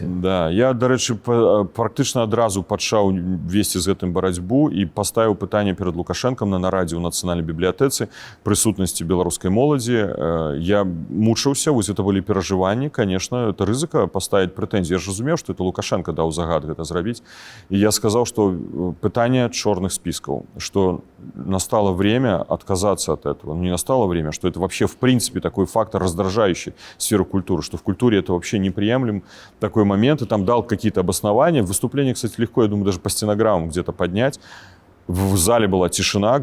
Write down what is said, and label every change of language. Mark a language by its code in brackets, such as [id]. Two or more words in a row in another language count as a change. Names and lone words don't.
[be] Да, я, дарэчы, практычна адразу пачаў весці з гэтым барацьбу і паставіў пытанне перад Лукашэнкам на нарадзе ў нацыянальнай бібліятэцы прысутнасці беларускай моладзі. Я мучыўся, вось гэта былі перажыванні, [ru] конечно, это [be] рызыка паставіць прэтэнзіі. Я ж разумеў, што это Лукашенко даў загад гэта зрабіць. І я сказаў, што пытанне чорных [ru] списков, что настало время отказаться от этого. Не настало время, что это вообще в принципе такой фактор, раздражающий сферу культуры, что в культуре это вообще неприемлем такой момент. И там дал какие-то обоснования. Выступление, кстати, легко, я думаю, даже по стенограммам где-то поднять. В зале была тишина.